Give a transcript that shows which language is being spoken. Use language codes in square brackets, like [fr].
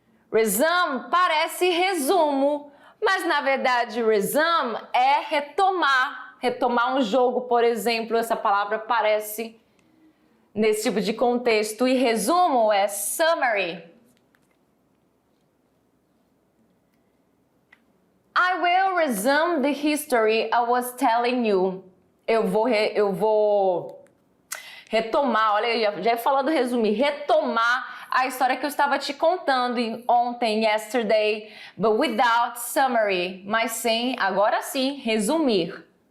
[pt] Resume parece resumo, mas na verdade resume é retomar. Retomar um jogo, por exemplo, essa palavra aparece nesse tipo de contexto. E resumo é summary. [en] I will resume the history I was telling you. [pt] Eu vou retomar, olha, já falando resumir, retomar a história que eu estava te contando ontem, [en] yesterday, but without summary, [pt] mas sem, agora sim, resumir.